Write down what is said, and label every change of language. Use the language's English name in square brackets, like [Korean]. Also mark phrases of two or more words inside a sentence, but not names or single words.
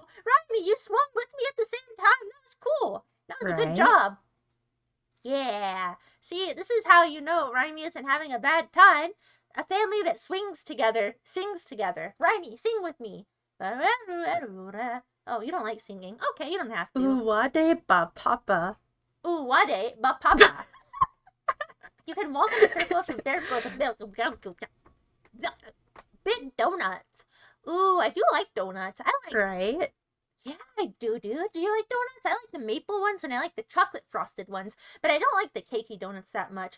[English] Raimi, you swung with me at the same time. That was cool. That was a good job. Yeah. See, this is how you know Raimi isn't having a bad time. A family that swings together, sings together. Raimi, sing with me. Oh, you don't like singing. Okay, you don't have to. Uwade ba papa. Uwade ba papa. You can walk in a circle if you're big donuts. Ooh, I do like donuts. I like. Right. Yeah, I do, dude. Do you like donuts? I like the maple ones and I like the chocolate frosted ones, but I don't like the cakey donuts that much.